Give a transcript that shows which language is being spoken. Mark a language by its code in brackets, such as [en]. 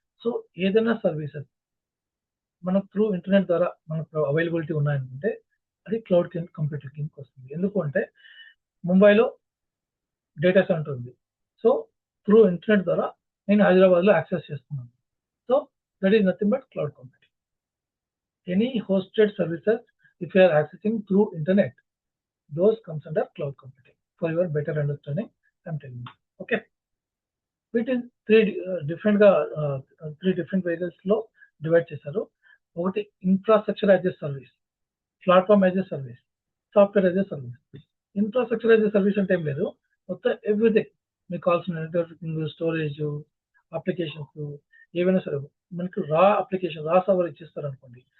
[te] So ఏదైనా services మనకు through internet ద్వారా మనకు అవైలబిలిటీ ఉన్నాయనుకుంటే అది క్లౌడ్ కంప్యూటింగ్ కిందకి వస్తుంది. ఎందుకు అంటే ముంబైలో డేటా సెంటర్ ఉంది. సో త్రూ ఇంటర్నెట్ ద్వారా నేను హైదరాబాద్‌లో యాక్సెస్ చేస్తున్నాను. [en] So that is nothing but cloud computing. Any hosted services if you are accessing through internet, those comes under cloud computing. For your better understanding, I'm telling you. Okay. [te] వీటిని three different వేరియస్‌లో divide చేశారు. ఒకటి infrastructure as a service, platform as a service, software as a service. Infrastructure as a service అంటే ఏం లేదు. మొత్తం everything మీకు కావాల్సిన networking, storage, applications ఏవైనా సరే మనకు రా సర్వర్ ఇచ్చేస్తారనుకోండి.